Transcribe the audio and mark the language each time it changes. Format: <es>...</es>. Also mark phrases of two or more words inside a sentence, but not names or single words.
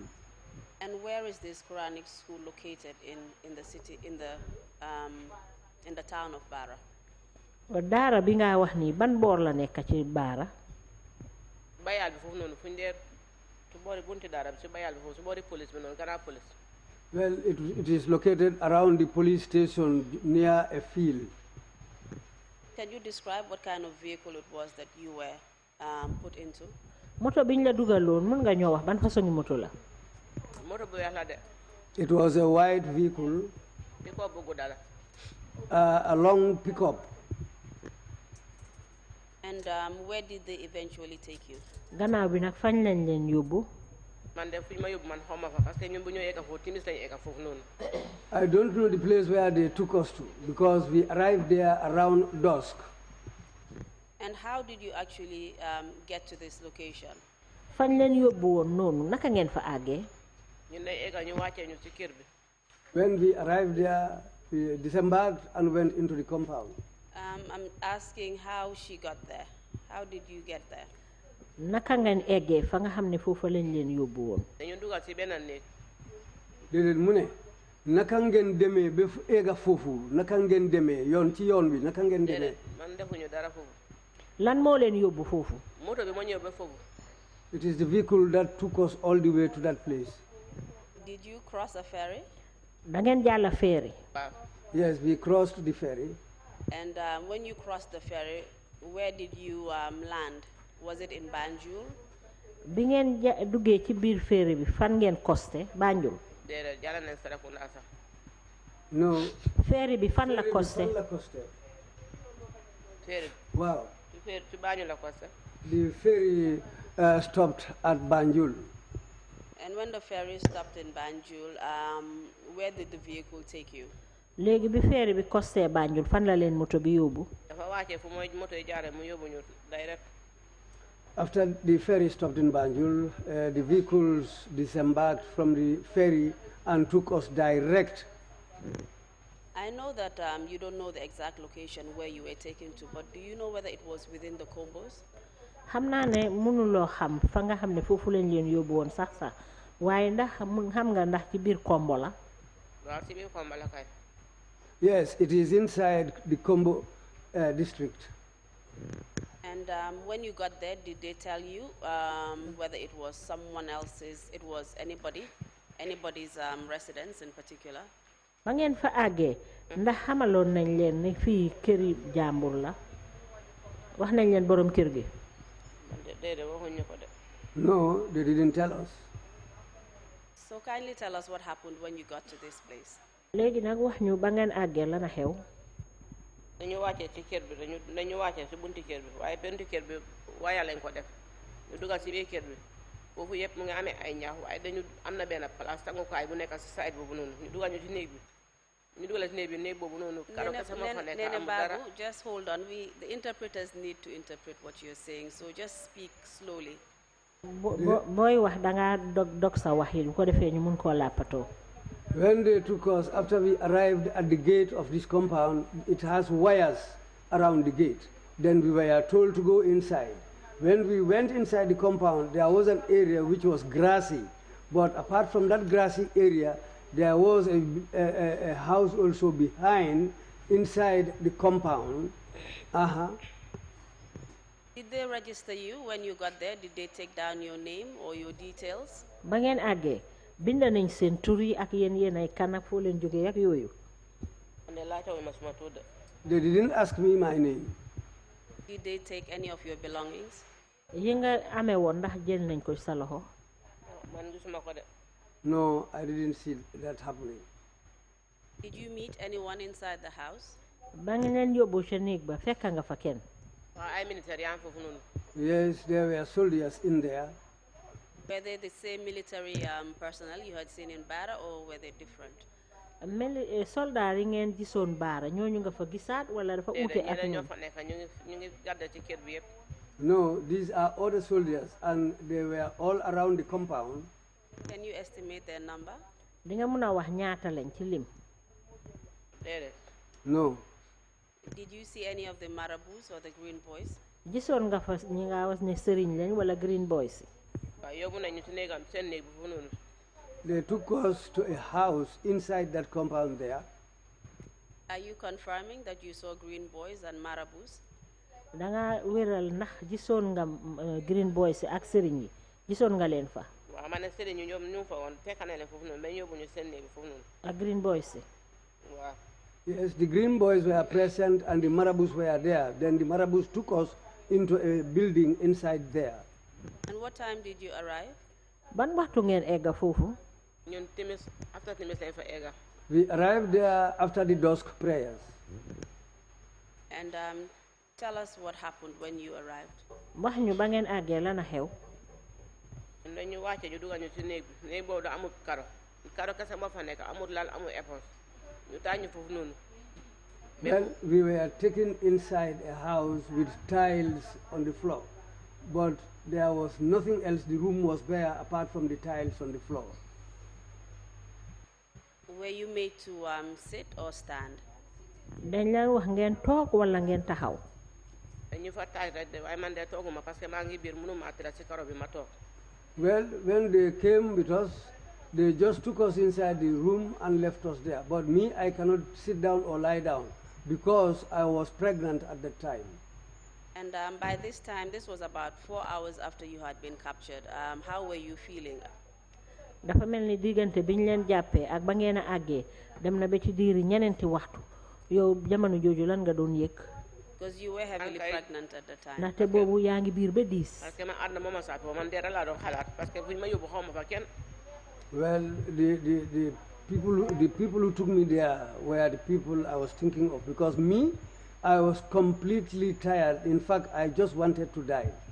<en>And where is this Quranic school located in the city, in the town of Bara?</en> <wo>Daara bi nga wax ni ban boor la nekk ci Bara? Bayal bi foofu noonu fu ñu dee su boori bunti daara bi si bayal bi foofu su boori police bi noonu gannaaw police.</wo> <en>Well, it is located around the police station near a field. Can you describe what kind of vehicle it was that you were put into?</en> <wo>Moto biñ la dugaloon mën nga ñoo wax ban façon moto la? Moto bu weex la de.</wo> <en>It was a white vehicle.</en> <wo>Pickup bu gudda la.</wo> <en>A long pickup. And where did they eventually take you?</en> <wo>Gannaaw bi nag fañ lañ leen yóbbu. man de fuñ ma yóbbu man xawma fa</wo> <fr>parce que</fr> <wo>ñun bu ñoo egga foofu timis lañu egga foofu noonu.</wo> <en>I don't know the place where they took us to because we arrived there around dusk. And how did you actually get to this location?</en> <wo>fañ leen yóbbu woon noonu naka ngeen fa àggee. ñun dañ egga ñu wàccee ñu ci kër bi.</wo> <en>When we arrived there, we disembarked and went into the compound. I'm asking how she got there. How did you get there?</en> <wo>naka ngeen eggee fa nga xam ne foofa lañ leen yóbbu woon. dañu dugal ci benn néeg. déedéet mu ne naka ngeen demee ba egga foofu naka ngeen demee yoon ci yoon bi naka ngeen demee. man defuñu dara foofu. lan moo leen yóbbu foofu. moto bi moo ñëw ba foofu.</wo> <en>It is the vehicle that took us all the way to that place. Did you cross a ferry?</en> <wo>da ngeen jàll ferry.</wo> <en>Yes, we crossed the ferry. And when you crossed the ferry, where did you land? Was it in Banjul?</en> <wo>bi ngeen duggee ci biir ferry bi fan ngeen costé Banjul. déedéet jàll nañ Serekunda sax.</wo> <en>No.</en> <wo>ferry bi fan la costé. ferry.</wo> <en>Wow.</en> <wo>ci Banjul la costé.</wo> <en>The ferry stopped at Banjul. And when the ferry stopped in Banjul, where did the vehicle take you?</en> <wo>léegi bi ferry bi costé Banjul fan la leen moto bi yóbbu. dafa wàccee fu mooy moto yi jaaree mu yóbbu ñu direct.</wo> <en>After the ferry stopped in Banjul, the vehicles disembarked from the ferry and took us direct. I know that you don't know the exact location where you were taken to, but do you know whether it was within the combos?</en> <wo>xam naa ne mënuloo xam fa nga xam ne foofu lañ leen yóbbu woon sax waaye ndax xam nga ndax ci biir Kombo la. waaw ci biir Kombo la kay.</wo> <en>Yes, it is inside the Kombo district. And when you got there, did they tell you whether it was someone else's, it was anybody's residence in particular?</en> <wo>ba ngeen fa àggee ndax xamaloon nañ leen ne fii këri jàmbur la wax nañ leen borom kër gi.</wo> <en>No, they didn't tell us. So kindly tell us what happened when you got to this place.</en> <wo>léegi nag wax ñu ba ngeen àggee lan a xew. dañu wàccee ci kër bi dañu wàccee ci bunti kër bi waaye bunti kër bi waya lañ ko def ñu dugal ci biir kër bi foofu yëpp mu ngi amee ay ñaax waaye dañu am na benn place tangukaay bu nekk ci side boobu noonu ñu dugal ñu ci néeg bi ñu dugal ci néeg boobu noonu. karo kese moo fa nekk amul dara.</wo> <en>Babou, just hold on. The interpreters need to interpret what you're saying, so just speak slowly.</en> <wo>booy wax dangaa dog sa wax yi bu ko defee ñu mun koo làppatoo.</wo> <en>When they took us, after we arrived at the gate of this compound, it has wires around the gate. Then we were told to go inside. When we went inside the compound, there was an area which was grassy. But apart from that grassy area, there was a house also behind, inside the compound. Did they register you when you got there? Did they take down your name or your details?</en> <wo>ba ngeen àggee bind nañ seen tur yi ak yéen ay kan ak foo leen jógee ak yooyu.</wo> <en>They didn't ask me my name. Did they take any of your belongings?</en> <wo>yi nga amee woon ndax jël nañ ko sa loxo.</wo> <en>No, I didn't see that happening. Did you meet anyone inside the house?</en> <wo>ba ngeen leen yóbbu ca néeg ba fekk nga fa kenn.</wo> <en>Yes, there were soldiers in there. Were they the same military personnel you had seen in Bara, or were they different?</en> <wo>soldat yi ngeen gisoon Bara ñooñu nga fa gisaat wala dafa uute ak ñoom.</wo> <en>No, these are other soldiers and they were all around the compound. Can you estimate their number?</en> <wo>di nga mën a wax ñaata lañ ci lim.</wo> <en>No. Did you see any of the marabouts or the green boys?</en> <wo>gisoon nga fa ñi nga was ne sëriñ lañ wala</wo> <en>green boys. They took us to a house inside that compound there. Are you confirming that you saw green boys and marabouts?</en> <wo>danga wéral ndax gisoon nga</wo> <en>green boys</en> <wo>ak sëriñ yi gisoon nga leen fa. ak</wo> <en>green boys. Yes, the green boys were present and the marabouts were there. Then the marabouts took us into a building inside there. And what time did you arrive?</en> <wo>ban waxtu ngeen egga foofu. after timis lañ fa egga.</wo> <en>We arrived there after the dusk prayers. And tell us what happened when you arrived.</en> <wo>wax ñu ba ngeen àggee lan a xew. dañu wàcce ñu dugal ñu ci néeg bi néeg boobu da amul karo kese moo fa nekk amul lal amul éponge ñu taaj ñu foofu noonu.</wo> <en>Well, we were taken inside a house with tiles on the floor, but there was nothing else. The room was bare apart from the tiles on the floor. Were you made to sit or stand?</en> <wo>dañ la wax ngeen toog wala ngeen taxaw. dañu fa taaj rek de waaye man de tooguma</wo> <fr>parce que</fr> <wo>maa ngi biir mënuma tëra ci karo bi ma toog.</wo> <en>Well, when they came with us, they just took us inside the room and left us there. But me, I cannot sit down or lie down because I was pregnant at the time. And by this time, this was about 4 hours after you had been captured. How were you feeling?</en> <wo>dafa mel ni diggante biñ leen jàppee ak ba ngeen a àggee dem na ba ci diiri ñeneenti waxtu yow jamono jooju lan nga doon yëg.</wo> <en>Because you were heavily pregnant at the time.</en> <wo>ndaxte boobu yaa ngi biir ba 10.</wo> <fr>parce que</fr> <wo>man àdduna moo ma sàpp man dara laa doon xalaat</wo> <fr>parce que</fr> <wo>buñ ma yóbbu xaw ma fa kenn.</wo> <en>Well, the people who took me there were the people I was thinking of because me, I was completely tired. In fact, I just wanted to die.</en>